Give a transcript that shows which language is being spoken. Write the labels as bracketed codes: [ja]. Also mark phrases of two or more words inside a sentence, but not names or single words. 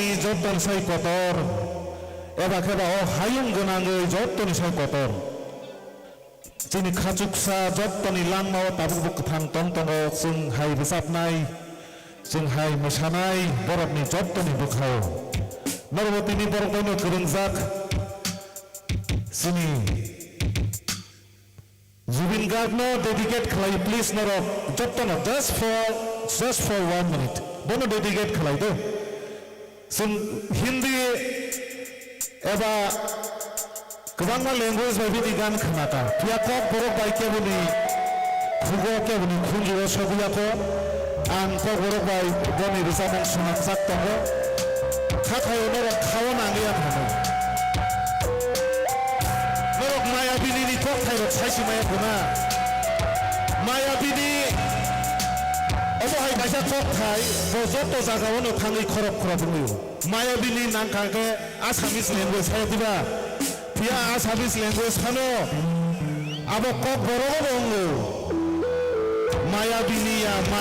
[brx] जतन सायकतर एबा खेबा हायुं गोनाङै जतन सायकतर जिनि खाजुकसा जतनि लांमाव ताबुक गोथां दं जों हाय रोजाबनाय जों हाय मोसानाय बरफनि जतनि बुखाव नरबतिनि बरफायनो गोरोंजाक [trp] जिनि Zubin Gardner dedicate khalai please norok jottono [en] just for 1 minute [trp] bono dedicate khalai do sun Hindi eba kebangma language bai bidi gan khanata pia kok borok bai kebuni khugo kebuni khunjiwo sobuya ko an ko borok bai boni risabang sunak sak tongo khathayo norok khawon angiya thano [brx] मायाबिनी थक थाइरक साइसि माया गुना मायाबिनी अबहाय गाइसा थक थाइ जत जागावनो थाङै खरब खरब बुङो मायाबिनी नांखाके [en] Assamese language [brx] हायदिबा पिया [en] Assamese language [brx] खानो आबो कक बरग बुङो मायाबिनिया